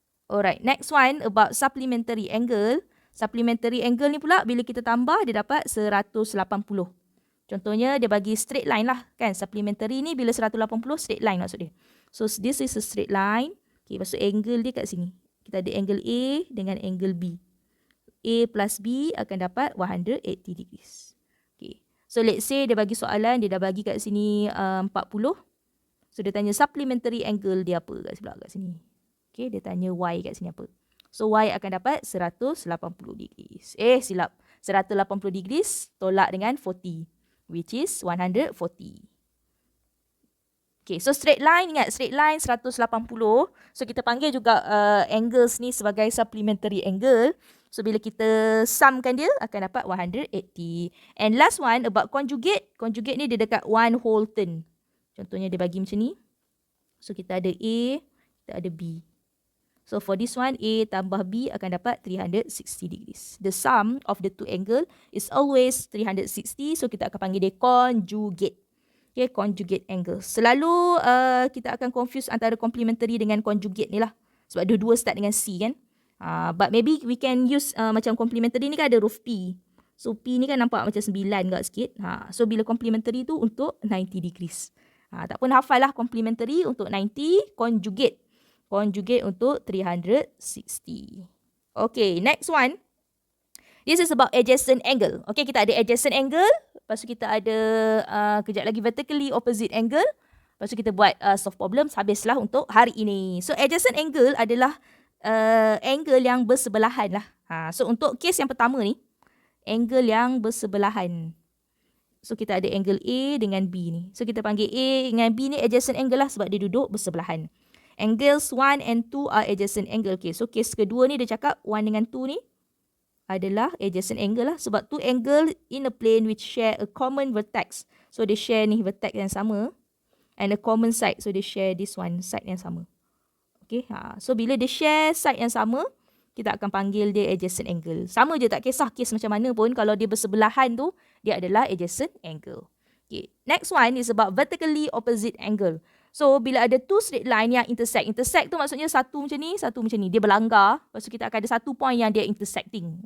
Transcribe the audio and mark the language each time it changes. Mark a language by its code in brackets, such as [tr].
[en] Alright, next one about supplementary angle. Supplementary angle [ms] ni pula bila kita tambah dia dapat 180. Contohnya dia bagi straight line lah kan. Supplementary ni bila 180 straight line maksud dia. [en] So this is a straight line. [ms] Okay, lepas tu angle dia kat sini. Kita ada angle A dengan angle B. [en] A plus B [ms] akan dapat [en] 180 degrees. Okay. So let's say [ms] dia bagi soalan, dia dah bagi kat sini 40. So dia tanya supplementary angle dia apa kat sebelah kat sini. Okay, dia tanya Y kat sini apa. So, Y akan dapat 180 degrees. Silap. 180 degrees tolak dengan 40. [en] Which is 140. [ms] Okay, so straight line, ingat straight line 180. So, kita panggil juga angles ni sebagai supplementary angle. So, bila kita sumkan dia, akan dapat 180. [en] And last one about conjugate. [ms] Conjugate ni dia dekat [en] one whole turn. [ms] Contohnya dia bagi macam ni. So, kita ada A, kita ada B. [en] So, for this one, A [ms] tambah B akan dapat [en] 360 degrees. The sum of the two angle is always 360. [ms] So, kita akan panggil dia conjugate. Okay, conjugate angle. Selalu kita akan confuse antara complementary dengan conjugate ni lah. Sebab dua-dua start dengan C kan. [en] But maybe we can use [ms] macam complementary ni kan ada huruf P. So, P ni kan nampak macam 9 kat sikit. So, bila complementary tu untuk 90 degrees. Tak pun hafal lah complementary untuk 90, conjugate. Conjugate untuk 360. Okay, next one. [en] This is about adjacent angle. [ms] Okay, kita ada adjacent angle. Lepas tu kita ada kejap lagi vertically opposite angle. Lepas tu kita buat solve problems. Habislah untuk hari ini. So, adjacent angle adalah angle yang bersebelahan lah. So, untuk case yang pertama ni, angle yang bersebelahan. So, kita ada angle A dengan B ni. So, kita panggil A dengan B ni adjacent angle lah sebab dia duduk bersebelahan. [en] Angles 1 and 2 are adjacent angle. [ms] Okay, so case kedua ni dia cakap 1 dengan 2 ni adalah adjacent angle lah. [en] Sebab two angle in a plane which share a common vertex. So they share [ms] ni vertex yang sama. [en] And a common side. So they share this one side yang sama. Okay, so bila dia share side yang sama, [ms] kita akan panggil dia [en] adjacent angle. [ms] Sama je, tak kisah case macam mana pun. Kalau dia bersebelahan tu, dia adalah adjacent angle. [en] Okay, next one is about vertically opposite angle. [ms] So, bila ada two straight line yang intersect. Intersect tu maksudnya satu macam ni, satu macam ni. Dia berlanggar. Lepas tu kita akan ada satu point yang dia intersecting.